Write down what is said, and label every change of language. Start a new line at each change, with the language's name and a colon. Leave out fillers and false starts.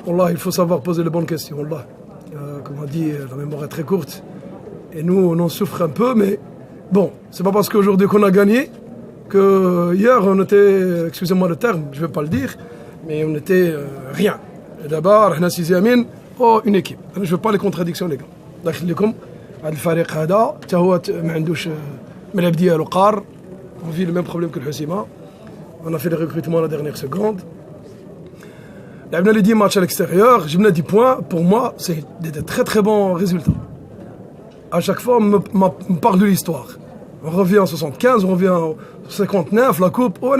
French: Allah, il faut savoir poser les bonnes questions. Allah. Comme on dit, la mémoire est très courte. Et nous, on en souffre un peu, mais bon, c'est pas parce qu'aujourd'hui qu'on a gagné que hier on était, excusez-moi le terme, je vais pas le dire, mais on était rien. Et d'abord, on a 6e, une équipe. Je ne veux pas les contradictions, les gars.
Arabic: داخل لكم هذا الفريق هذا حتى هو ما عندوش ملعب ديالو قار.
French: On vit le même problème que le Hoceima. On a fait les recrutements à la dernière seconde. On a les 10 matchs à l'extérieur, j'ai mené 10 points. Pour moi, c'est des très très bons résultats. À chaque fois, on me parle de l'histoire. On revient en 75, on revient en 59, la coupe.